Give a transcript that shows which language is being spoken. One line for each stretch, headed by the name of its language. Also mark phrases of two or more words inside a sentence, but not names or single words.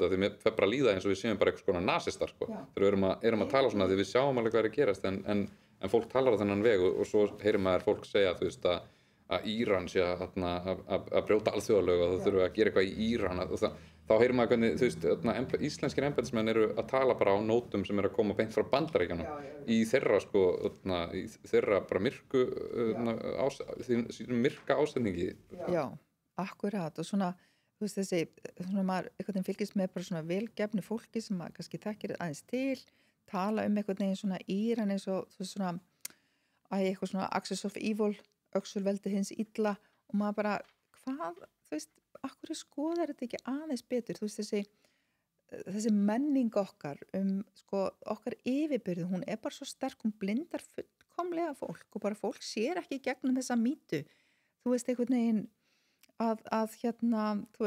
Icelandic: þetta því mér fer bara að líða eins og við séum bara eitthvað svona nasistar þegar við erum að tala svona því við sjáum alveg hvað er að gerast en fólk talar á þennan veg og svo heyrir maður fólk segja þú veist að Íran sé að brjóta alþjóðalög og þú þurfum að gera eitthvað í Íran og þá heyrir maður hvernig þú veist íslenskir embættismenn eru að tala bara á nótum sem eru að koma beint frá Bandaríkjunum í þeirra í þeirra bara myrka ásetningi. Já, akkurat og svona þú veist þessi svona maður einhvern veginn fylgist með bara svona velgefnu fólki sem maður kannski þekkir aðeins til, tala einhvern veginn svona Íran eins og þú veist svona eitthvað svona axis
English: of evil,
Icelandic: öxulveldi hins illa og maður bara hvað, þú veist, akkur skoðar þetta ekki aðeins betur, þú veist þessi menning okkar okkar yfirbyrðu, hún er bara svo sterk, hún blindar fullkomlega fólk og bara fólk sér ekki gegnum þessa mýtu, þú veist einhvern veginn að þú